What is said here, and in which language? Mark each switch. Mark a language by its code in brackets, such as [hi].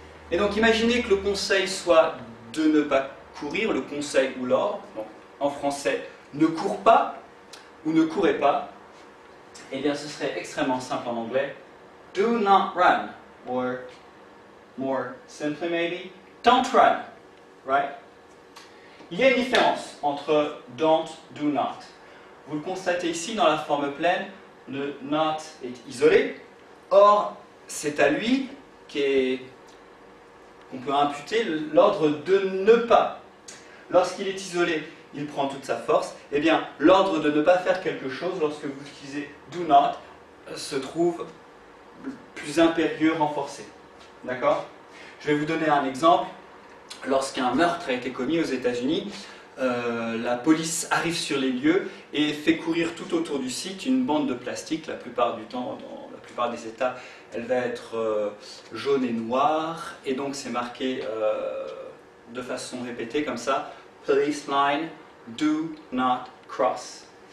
[fr] Et donc imaginez que le conseil soit de ne pas courir, le conseil ou l'ordre. En français, ne cours pas ou ne courez pas. Eh bien ce serait extrêmement simple en anglais. [en] Do not run. Or more simply maybe, don't run. Right? [fr] Il y a une différence entre don't, do not. Vous le constatez ici dans la forme pleine, le not est isolé. Or, c'est à lui qu'on peut imputer l'ordre de ne pas. Lorsqu'il est isolé, il prend toute sa force. Eh bien, l'ordre de ne pas faire quelque chose, lorsque vous utilisez do not, se trouve plus impérieux, renforcé. D'accord? Je vais vous donner un exemple. Lorsqu'un meurtre a été commis aux États-Unis, la police arrive sur les lieux et fait courir tout autour du site une bande de plastique. La plupart du temps, dans la plupart des États, elle va être jaune et noire. Et donc c'est marqué de façon répétée comme ça. [en] Police line, do not cross.